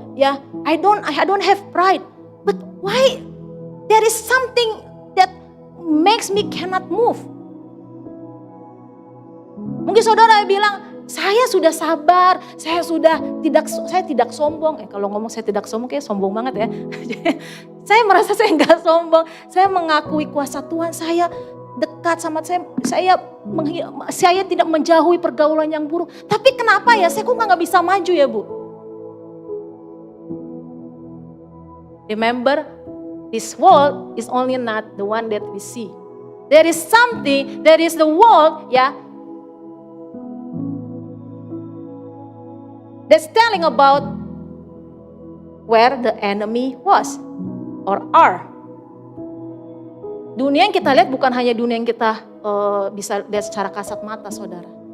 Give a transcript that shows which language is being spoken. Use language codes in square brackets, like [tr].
[en] I don't have pride. But why there is something that makes me cannot move? [id] Mungkin saudara bilang, saya sudah sabar, saya tidak sombong. Kalau ngomong saya tidak sombong, kayak sombong banget ya. Saya merasa saya enggak sombong, saya mengakui kuasa Tuhan, saya dekat sama saya tidak menjauhi pergaulan yang buruk. Tapi kenapa ya, saya kok nggak bisa maju ya Bu? [en] Remember, this world is only not the one that we see. There is something, there is the world, that's telling about where the enemy was or are. [id] Dunia yang kita lihat bukan hanya dunia yang kita bisa lihat secara kasat mata, saudara.